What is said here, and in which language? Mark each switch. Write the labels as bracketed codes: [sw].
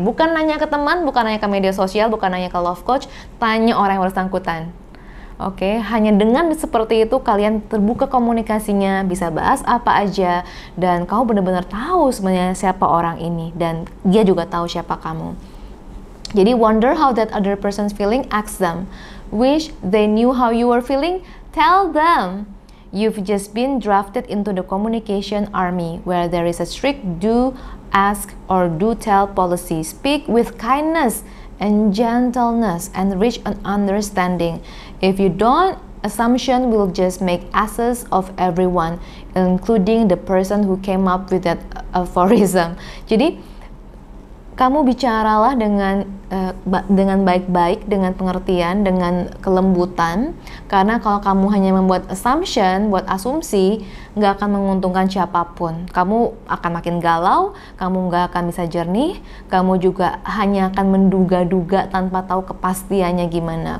[id] Bukan nanya ke teman, bukan nanya ke media sosial, bukan nanya ke love coach, tanya orang yang bersangkutan. Oke, hanya dengan seperti itu kalian terbuka komunikasinya, bisa bahas apa aja, dan kamu benar-benar tahu sebenarnya siapa orang ini, dan dia juga tahu siapa kamu. Jadi [en] wonder how that other person's feeling, ask them. Wish they knew how you were feeling, tell them. You've just been drafted into the communication army where there is a strict do, ask, or do tell policy. Speak with kindness and gentleness and reach an understanding. If you don't, assumption will just make asses of everyone, including the person who came up with that aphorism. [id] Jadi kamu bicaralah dengan baik-baik, dengan pengertian, dengan kelembutan. Karena kalau kamu hanya membuat assumption, buat asumsi, nggak akan menguntungkan siapapun. Kamu akan makin galau, kamu nggak akan bisa jernih, kamu juga hanya akan menduga-duga tanpa tahu kepastiannya gimana.